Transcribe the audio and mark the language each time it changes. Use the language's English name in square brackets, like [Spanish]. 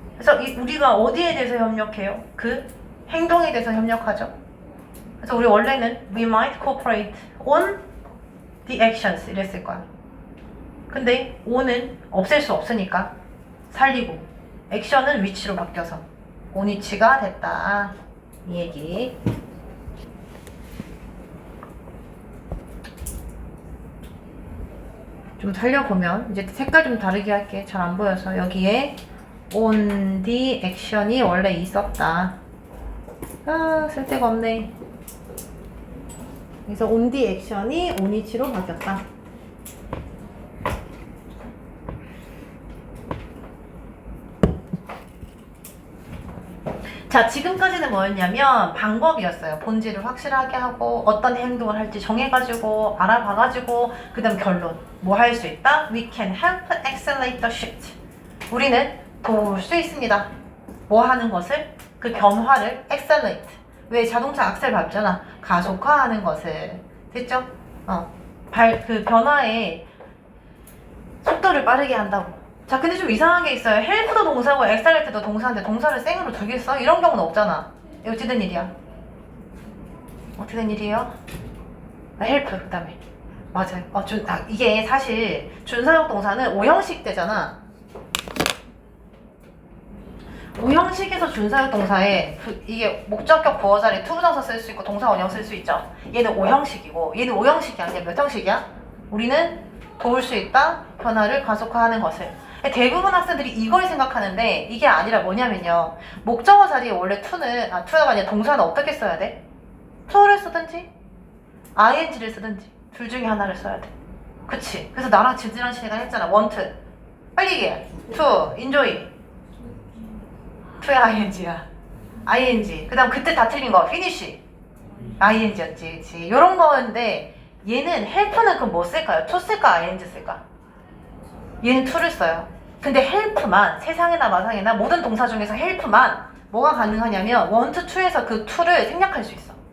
[Korean] 그래서 우리가 어디에 대해서 협력해요? 그 행동에 대해서 협력하죠. 그래서 우리 원래는 [English] we might cooperate on the actions [Korean] 이랬을 거야. 근데 on은 없앨 수 없으니까 살리고 액션은 위치로 바뀌어서 on 위치가 됐다. 이 얘기. 좀 살려보면 이제 색깔 좀 다르게 할게. 잘 안 보여서 여기에 [English] on the action [Korean] 이 원래 있었다. 아, 쓸데가 없네. 그래서 [English] on the action [Korean] 이 on 위치로 바뀌었다. 자, 지금까지는 뭐였냐면 방법이었어요. 본질을 확실하게 하고 어떤 행동을 할지 정해가지고 알아봐가지고 그 다음 결론. 뭐 할 수 있다? [English] We can help accelerate the shift. [Korean] 우리는 도울 수 있습니다. 뭐 하는 것을? 그 변화를 accelerate. 왜 자동차 악셀 밟잖아. 가속화하는 것을. 됐죠? 그 변화의 속도를 빠르게 한다고. 자, 근데 좀 이상한 게 있어요. 헬프도 동사고 엑셀레이트도 동사인데 동사를 생으로 두겠어? 이런 경우는 없잖아. 이거 어떻게 된 일이야? 어떻게 된 일이에요? 헬프 그 다음에 맞아요. 이게 사실 준사역 동사는 5형식 되잖아. 5형식에서 준사역 동사에 이게 목적격 보어 자리에 투부정사 쓸 수 있고 동사 원형 쓸 수 있죠. 얘는 5형식이고 얘는 5형식이 아니야. 몇 형식이야? 우리는 도울 수 있다. 변화를 가속화하는 것을. 대부분 학생들이 이걸 생각하는데 이게 아니라 뭐냐면요. 목적어 자리에 원래 to가 아니라 동사는 어떻게 써야 돼? to를 쓰든지 ing를 쓰든지 둘 중에 하나를 써야 돼. 그치? 그래서 나랑 지지란 시간 했잖아. want 빨리 얘기해. to, enjoy to의 ing야. ing 그 다음 그때 다 틀린 거 finish ing였지. 그치? 요런 거인데 얘는 help는 그럼 뭐 쓸까요? to 쓸까? ing 쓸까? 얘는 to를 써요. 근데 help만 세상에나 마상에나 모든 동사 중에서 help만 뭐가 가능하냐면 want to에서 그 to를 생략할 수 있어.